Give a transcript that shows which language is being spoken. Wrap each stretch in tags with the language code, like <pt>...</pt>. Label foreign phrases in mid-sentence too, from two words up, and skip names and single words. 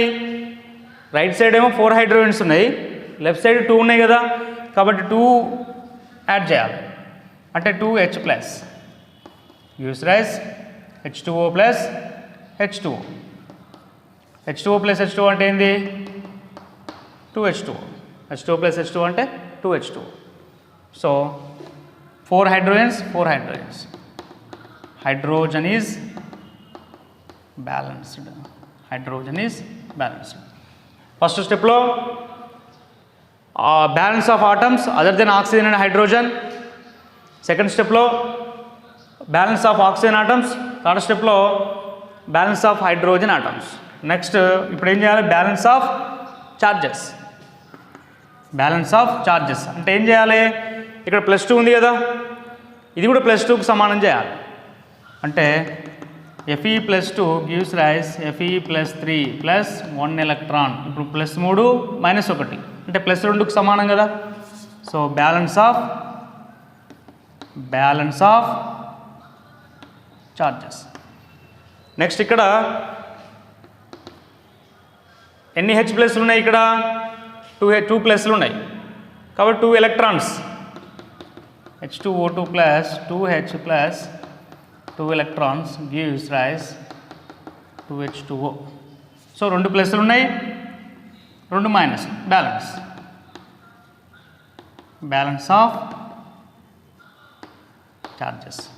<te>రైట్ సైడ్ ఏమో 4 హైడ్రోజన్స్ ఉన్నాయి, లెఫ్ట్ సైడ్ 2 ఉన్నాయి కదా. కాబట్టి 2 యాడ్ చేయాలి. అంటే 2H+.</te> <en>use rise H2O plus H2O. H2O plus H2O</en> <te>అంటే ఏంది? 2H2O.</te> <en>H2O plus H2O</en> <te>అంటే 2H2O. సో 4 hydrogens.</te> <en>Hydrogen is balanced. First step lo balance of atoms other than oxygen and hydrogen. Second step lo balance of oxygen atoms. Third step lo balance of hydrogen atoms.</en> <te>Next ఇప్పుడు ఏం చేయాలి?</te> <en>balance of charges</en> <te>అంటే ఏం చేయాలి? ఇక్కడ +2 ఉంది కదా, ఇది కూడా +2కు సమానం చేయాలి. అంటే Fe+2</te> <en>gives rise Fe+3 plus 1 electron.</en> <te>ఇప్పుడు +3 -1 అంటే +2కు సమానం కదా.</te> <en>so balance of charges.</en> <te>నెక్స్ట్ ఇక్కడ ఎన్ని H+ ఉన్నాయి? ఇక్కడ 2+ ఉన్నాయి కాబట్టి 2 ఎలక్ట్రాన్స్.</te> <en>H2O2 plus 2H plus 2 electrons gives rise to H2O.</en> <te>సో 2 ప్లస్లు ఉన్నాయి, 2 మైనస్.</te> <en>balance of charges.</en>